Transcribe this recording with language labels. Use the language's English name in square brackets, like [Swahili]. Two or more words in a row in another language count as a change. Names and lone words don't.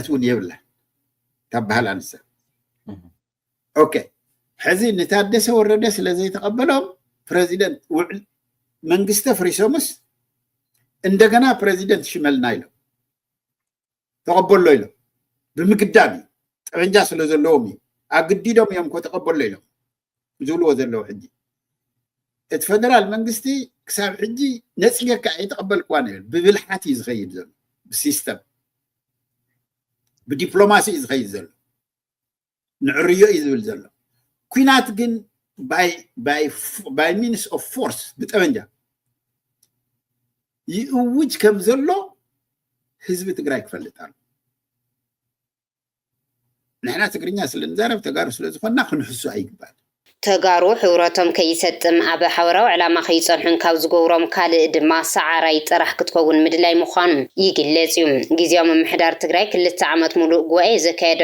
[Tigrinya] እውን የብላ ተባህላ ንሳ ኦኬ ሕዚ ንታደሰ ወረደ ስለዘይተቀበሎም ፕሬዚደንት መንግስተ ፍሪሶምስ እንደገና ፕሬዚደንት ሽመልና ኢሎም ተቀበሎ ኢሎም ብምግዳድ ጠበንጃ ስለ ዘለዎም አግዲዶም እዮም ከተቀበሎ ኢሎም ዝብልዎ ዘለዉ ሕጂ እቲ ፌደራል መንግስቲ ክሳብ ሕጂ ነፅገካ ኣይተቀበልክዋ ነይሩ ብብልሓት እዩ ዝኸይድ ዘሎ ብሲስተም ብዲፕሎማሲ እዩ ዝኸይድ ዘሎ ንዕርዮ እዩ ዝብል ዘሎ ኩናት ግን [English] by means of force [Tigrinya] ብጠበንጃ ይእውጅ ከም ዘሎ ህዝቢ ትግራይ ክፈልጥ ኣሎ ንሕና ትግርኛ ስለንዛረብ ተጋሩ ስለዝኾንና ክንሕሱ ኣይግባል ተጋሩ ሕብረቶም ከይሰጥም ኣብ ሓበራዊ ዕላማ ከይፀንሑን ካብ ዝገብሮም ካልእ ድማ ሰዓራይ ጥራሕ ክትከውን ምድላይ ምዃኑ ይግለጽ እዩ ግዜያዊ ምምሕዳር ትግራይ 2 ዓመት ሙሉእ ጉባኤ ዘካየደ